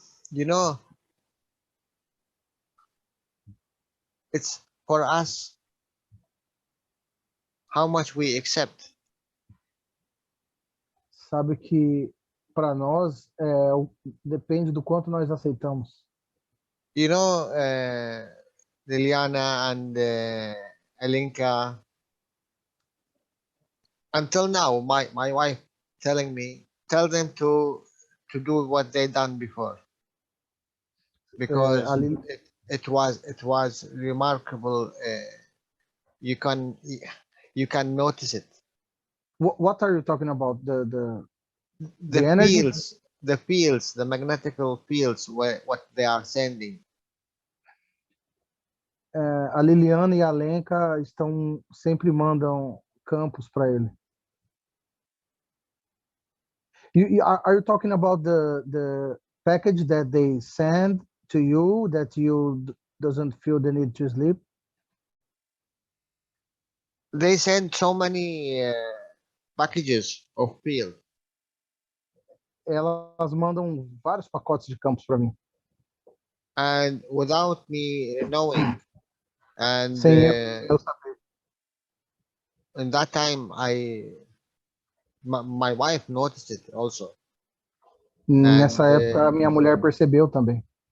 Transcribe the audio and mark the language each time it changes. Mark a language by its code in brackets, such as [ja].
[en] You know, it's for us how much we accept. [pt] Sabe que para nós depende do quanto nós aceitamos. [en] You know, Liliana and Elinka, until now, my wife telling me, tell them to do what they done before, because it was remarkable. You can notice it. What are you talking about? The energy? fields, the magnetical fields, what they are sending. [pt] A Liliana e a Lenka sempre mandam campos para ele. [en] Are you talking about the package that they send to you that you doesn't feel the need to sleep? They send so many packages of field. [pt] Elas mandam vários pacotes de campos para mim. [en] And without me knowing, and [pt] Sem eu saber. [en] in that time, my wife noticed it also. [pt] Nessa época, a minha mulher percebeu também.